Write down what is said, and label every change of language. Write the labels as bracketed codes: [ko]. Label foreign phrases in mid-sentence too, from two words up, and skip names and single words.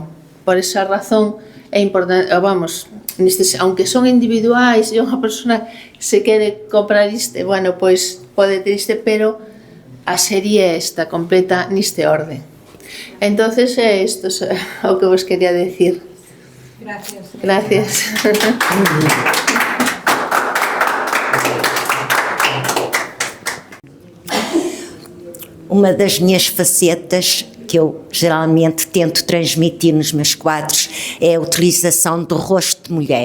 [gl] Por esa razón é importante, aunque son individuais e unha persona se quere comprar isto, bueno, pois pode ter isto, pero a serie é esta, completa neste orden. Entonces, isto é o que vos quería decir. Gracias. [pt] Uma das minhas facetas que eu geralmente tento transmitir nos meus quadros é a utilização do rosto de mulher.